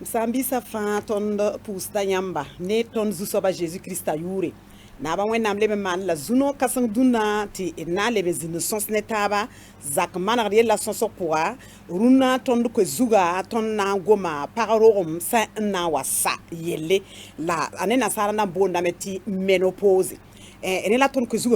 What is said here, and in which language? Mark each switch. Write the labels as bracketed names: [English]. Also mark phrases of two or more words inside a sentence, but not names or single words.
[Mossi] kambisa fa ton pusta yamba ne ton zusoba Jésus Christ a yure na ba wẽnnaam leb n maan la zu-noog kãseng dũnna tɩ d na n leb n zĩnd sõs ne taaba zak manegd yella sõsg pʋga rũnnã tõnd koe zuga tõnd na n goma pag rogem sã n na n wa sa yelle la a ne nasaara na n boondame tɩ menopause ne la tõnd koe zuga